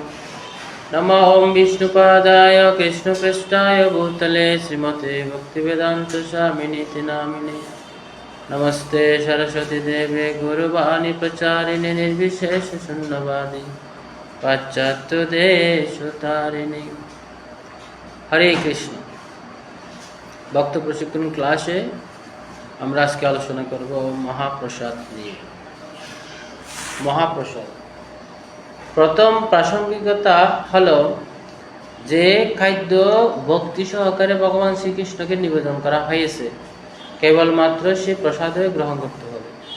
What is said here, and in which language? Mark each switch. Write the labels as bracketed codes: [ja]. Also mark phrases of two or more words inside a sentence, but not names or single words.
[sa] नमः ॐ विष्णुपादाय कृष्णपृष्ठाय भूतले श्रीमते भक्तिवेदान्तस्वामिनीति नामिने। नमस्ते सरस्वती देवे गौरवाणी प्रचारिणे निर्विशेषशून्यवादी पाश्चात्यदेशतारिणे। हरे कृष्ण। [bn] ভক্ত প্রশিক্ষণ ক্লাসে আমরা আজকে আলোচনা করব মহাপ্রসাদ নিয়ে। মহাপ্রসাদ প্রথম প্রাসঙ্গিকতা হলো যে খাদ্য ভক্তি সহকারে ভগবান শ্রীকৃষ্ণকে নিবেদন করা হয়েছে কেবলমাত্র সে প্রসাদে গ্রহণ করতে হবে।